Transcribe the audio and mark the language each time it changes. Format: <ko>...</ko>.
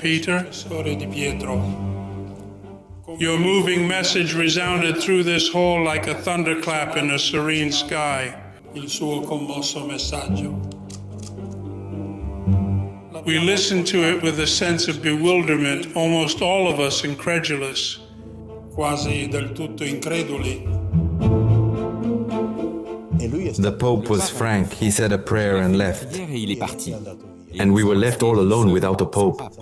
<en>Peter, your moving message resounded through this hall like a thunderclap in a serene sky. We listened to it with a sense of bewilderment, almost all of us incredulous.</en> <it>Quasi del tutto increduli.</it> <en>The Pope was frank. He said a prayer and left. And we were left all alone without a Pope.</en>